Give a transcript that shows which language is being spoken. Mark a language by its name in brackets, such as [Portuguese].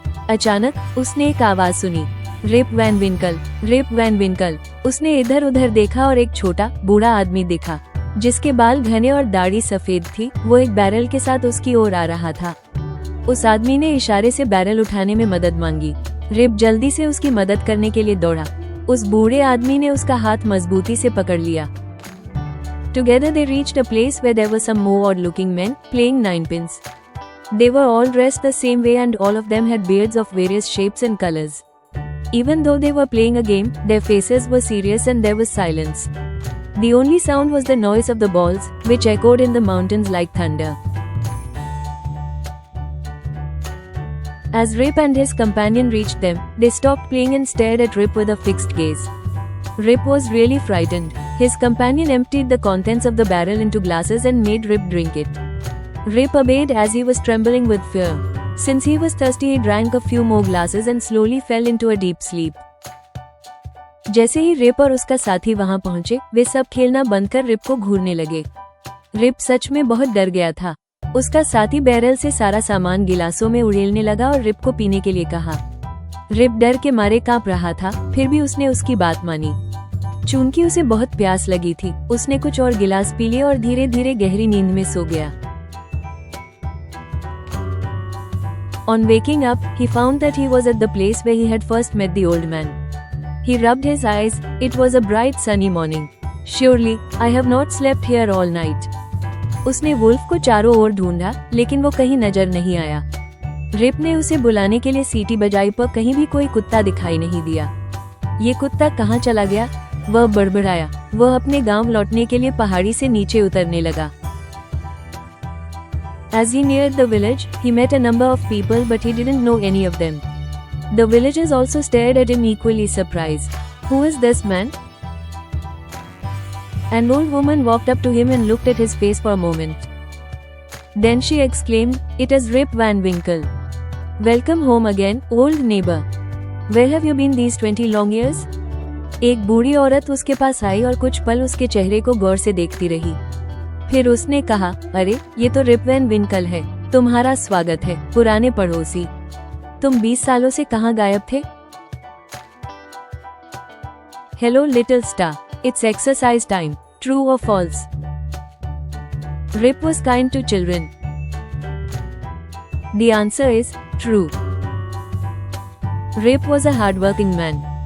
[Hindi] अचानक उसने एक आवाज सुनी, रिप वैन विंकल, रिप वैन विंकल। उसने इधर उधर देखा और एक छोटा बूढ़ा आदमी दिखा जिसके बाल घने और दाढ़ी सफेद थी। वो एक बैरल के साथ उसकी ओर आ रहा था। उस आदमी ने इशारे से बैरल उठाने में मदद मांगी। रिप जल्दी से उसकी मदद करने के लिए दौड़ा। उस बूढ़े आदमी ने उसका हाथ मजबूती से पकड़ लिया। [English] Together they reached a place where there were some more odd-looking men playing ninepins. They were all dressed the same way and all of them had beards of various shapes and colors. Even though they were playing a game, their faces were serious and there was silence. The only sound was the noise of the balls, which echoed in the mountains like thunder. As Rip and his companion reached them, they stopped playing and stared at Rip with a fixed gaze. Rip was really frightened. His companion emptied the contents of the barrel into glasses and made Rip drink it. Rip obeyed as he was trembling with fear. Since he was thirsty, he drank a few more glasses and slowly fell into a deep sleep. [Hindi] जैसे ही rib और उसका साथी वहां पहुंचे, वे सब खेलना बंद कर रिप को घूरने लगे। रिप सच में बहुत डर गया था। उसका साथी बैरल से सारा सामान गिलासों में उड़ेलने लगा और रिप को पीने के लिए कहा। रिप डर के मारे कांप रहा था, फिर भी उसने उसकी बात मानी। चूंकि उसे बहुत प्यास लगी थी, उसने कुछ और गिलास पी लिए और धीरे धीरे गहरी नींद में सो गया। [English] On waking up, he found that he was at the place where he had first met the old man. He rubbed his eyes. It was a bright sunny morning. Surely, I have not slept here all night. [Hindi] उसने wolf को चारों ओर ढूंढा, लेकिन वो कहीं नजर नहीं आया। रिप ने उसे बुलाने के लिए सीटी बजाई पर कहीं भी कोई कुत्ता दिखाई नहीं दिया। ये कुत्ता कहाँ चला गया? वह बड़बड़ाया। वह अपने गांव लौटने के लिए पहाड़ी से नीचे उतरने लगा। [English] As he neared the village, he met a number of people but he didn't know any of them. The villagers also stared at him equally surprised. Who is this man? An old woman walked up to him and looked at his face for a moment. Then she exclaimed, "It is Rip Van Winkle. Welcome home again, old neighbor. Where have you been these 20 long years?" [Hindi] एक बूढ़ी औरत उसके पास आई और कुछ पल उसके चेहरे को गौर से देखती रही। फिर उसने कहा, "अरे, ये तो रिप वैन विंकल है। तुम्हारा स्वागत है, पुराने पड़ोसी। तुम 20 सालों से कहाँ गायब थे?" [English] Hello little star, it's exercise time. True or false? Rip was kind to children. The answer is true. Rip was a hardworking man.